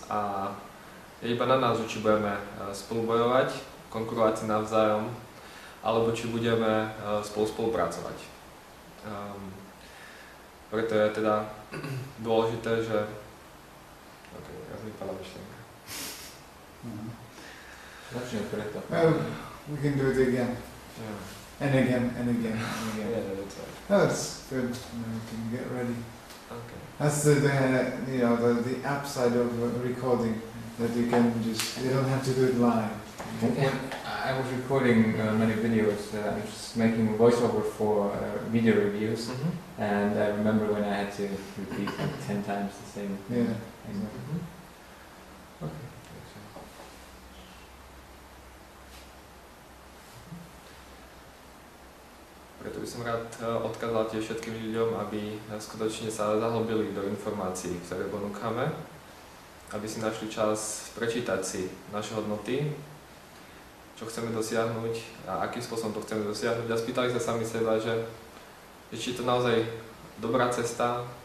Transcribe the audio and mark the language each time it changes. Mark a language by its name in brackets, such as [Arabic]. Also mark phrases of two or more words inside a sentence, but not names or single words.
[Slovak] A je iba na nás, že či budeme spolu bojovať, konkurovať si navzájom, alebo či budeme spolupracovať. Preto je teda dôležité, že... Ok, ja mi vypadla myšlienka. Začne preto. [English] Well, we can do it again. Yeah. And again, and again, and again. Yeah, that's right. No, it's good. We can get ready. Okay. That's the upside of recording. That you can you don't have to do it live. When I was recording many videos, I was just making voiceover for video reviews, and I remember when I had to repeat like 10 times the same Yeah. thing. Okay. [Slovak] Preto by som rád odkázal tiež všetkým ľuďom, aby skutočne sa zahlbili do informácií, ktoré ponúkame, aby si našli čas prečítať si naše hodnoty, čo chceme dosiahnuť a akým spôsobom to chceme dosiahnuť a spýtali sa sami seba, že či je to naozaj dobrá cesta,